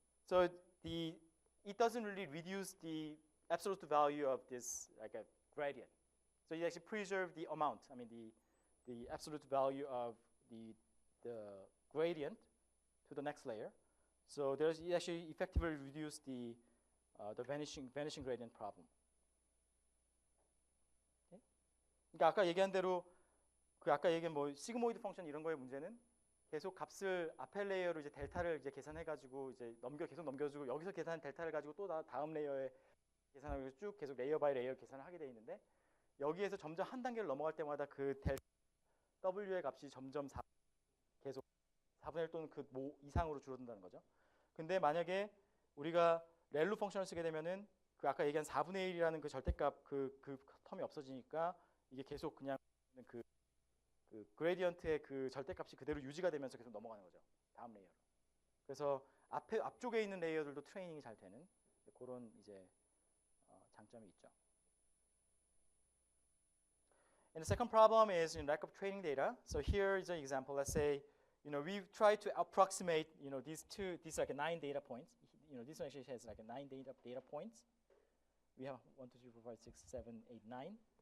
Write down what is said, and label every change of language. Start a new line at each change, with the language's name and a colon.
English: So it doesn't really reduce the absolute value of this like a gradient. So you actually preserve the amount. I mean the absolute value of the gradient to the next layer. So you actually effectively reduce the vanishing gradient problem. Okay?
Korean: 그러니까 아까 얘기한 대로 아까 얘기한 뭐 시그모이드 펑션 이런 거의 문제는 계속 값을 앞에 레이어로 이제 델타를 이제 계산해가지고 이제 계속 넘겨주고 여기서 계산한 델타를 가지고 또 다음 레이어에 계산하고 쭉 계속 레이어 바이 레이어 계산을 하게 돼 있는데 여기에서 점점 한 단계를 넘어갈 때마다 그 델타 W의 값이 점점 계속 4분의 1 또는 그 이상으로 줄어든다는 거죠. 근데 만약에 우리가 렐루 펑션을 쓰게 되면은 그 아까 얘기한 4분의 1이라는 그 절대값 그 텀이 없어지니까 이게 계속 그냥 그 그레디언트의 그 절대값이 그대로 유지가 되면서 계속 넘어가는 거죠. 다음 레이어로. 그래서 앞쪽에 있는 레이어들도 트레이닝이 잘 되는 그런 이제 장점이 있죠.
English: And the second problem is lack of training data. So here is an example. Let's say, we try to approximate, these like 9 data points. This one actually has like 9 data points. We have 1, 2, 3, 4, 5, 6, 7, 8, 9.